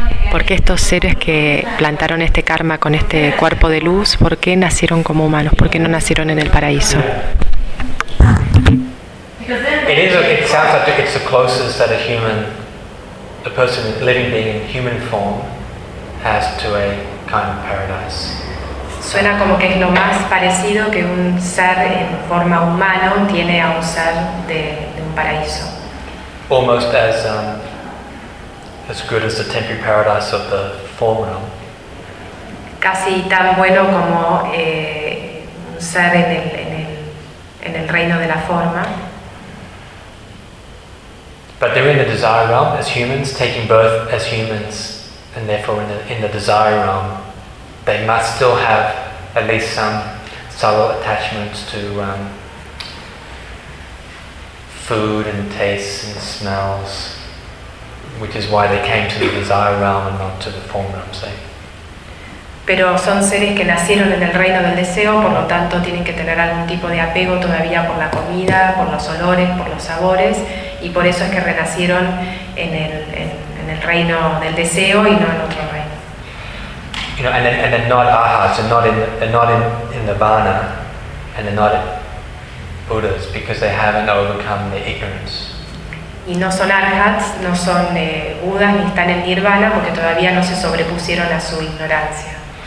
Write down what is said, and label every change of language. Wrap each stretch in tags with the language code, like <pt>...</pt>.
<es>¿Por qué estos seres que plantaron este karma con este cuerpo de luz, por qué nacieron como humanos? ¿Por qué no nacieron en el paraíso?</es> <en>It sounds like it's the closest that a human, a person living being in human form, has to a kind of paradise.</en> <es>Suena como que es lo más parecido que un ser en forma humano tiene a un ser de un paraíso.</es> <en>Almost as good as the temporary paradise of the form realm.</en> <es>Casi tan bueno como un ser en el reino de la forma.</es> <en>But they're in the desire realm as humans, taking birth as humans, and therefore in the desire realm, they must still have at least some subtle attachments to food and tastes and smells, which is why they came to the desire realm and not to the form realm, say.</en> <es>Pero son seres que nacieron en el reino del deseo, por lo tanto tienen que tener algún tipo de apego todavía por la comida, por los olores, por los sabores, y por eso es que renacieron en el reino del deseo y no en otro reino.</es> <en>You know, and they're not arhats, they're not in nirvana, and they're not Buddhas because they haven't overcome their ignorance.</en> <es>Y no son arhats, no son Budas, ni están en nirvana porque todavía no se sobrepusieron a su ignorancia.</es>